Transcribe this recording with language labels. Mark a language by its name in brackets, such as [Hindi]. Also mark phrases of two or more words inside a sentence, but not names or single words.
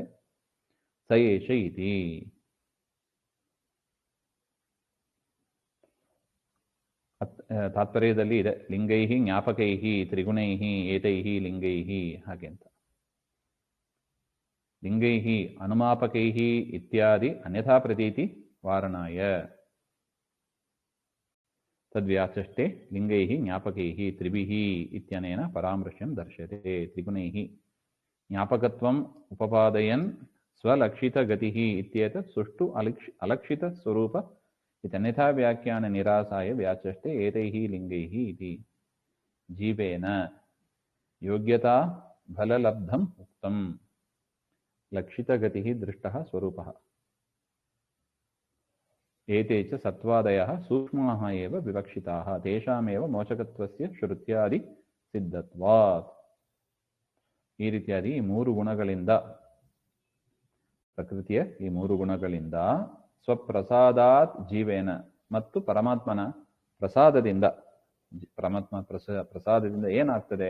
[Sanskrit] ಸಯೇಷ ಇತಿ. [Kannada] ತಾತ್ಪರ್ಯದಲ್ಲಿ ಇದೆ, [Sanskrit] ಲಿಂಗೈಹಿ ಜ್ಞಾಪಕೈಹಿ ತ್ರಿಗುಣೈಹಿ ಏತೈಹಿ ಲಿಂಗೈಹಿ [Kannada] ಹಾಗೆ ಅಂತ. [Sanskrit] ಲಿಂಗೈಹಿ ಅನುಮಾಪಕೈಹಿ ಇತ್ಯಾದಿ ಅನ್ಯಥಾ ಪ್ರತೀತಿ ವಾರಣಾಯ ತದ್ವ್ಯಾಚಷ್ಟೆ ಲಿಂಗೈಹಿ ಜ್ಞಾಪಕೈಹಿ ತ್ರಿಭಿಹಿ ಇತ್ಯನೇನ ಪರಾಮೃಶ್ಯಂ ದರ್ಶ್ಯತೆ. ತ್ರಿಗುಣೈಹಿ ಜ್ಞಾಪಕತ್ವಂ ಉಪಪಾದಯನ್ ಸ್ವಲಕ್ಷಿತ ಗತಿಃ ಇತ್ಯೇತತ್ ಸುಷ್ಟು ಅಲಕ್ಷಿತ ಸ್ವರೂಪ ಇತ್ಯನ್ಯಥಾ ವ್ಯಾಖ್ಯಾನ ನಿರಾಸಾಯ ವ್ಯಾಚಷ್ಟೆ ಏತೈಃ ಲಿಂಗೈಃ ಇತಿ. ಜೀವೇನ ಯೋಗ್ಯತಾ ಫಲಲಬ್ಧಂ ಉಕ್ತಂ ಲಕ್ಷಿತ ಗತಿಃ ದೃಷ್ಟಃ ಸ್ವರೂಪಃ. ಏತೇ ಚ ಸತ್ವಾದಯಃ ಸೂಕ್ಷ್ಮಾಃ ಏವ ವಿವಕ್ಷಿತಾಃ ತೇಷಾಮೇವ ಮೋಚಕತ್ವಸ್ಯ ಶ್ರುತ್ಯಾದಿ ಸಿದ್ಧತ್ವಾತ್. [Kannada] ಈ ರೀತಿಯಾಗಿ ಈ ಮೂರು ಗುಣಗಳಿಂದ, ಪ್ರಕೃತಿಯ ಈ ಮೂರು ಗುಣಗಳಿಂದ [Sanskrit] ಸ್ವಪ್ರಸಾದಾತ್ ಜೀವೇನ [Kannada] ಮತ್ತು ಪರಮಾತ್ಮನ ಪ್ರಸಾದದಿಂದ, ಪರಮಾತ್ಮ ಪ್ರಸಾದದಿಂದ ಏನಾಗ್ತದೆ?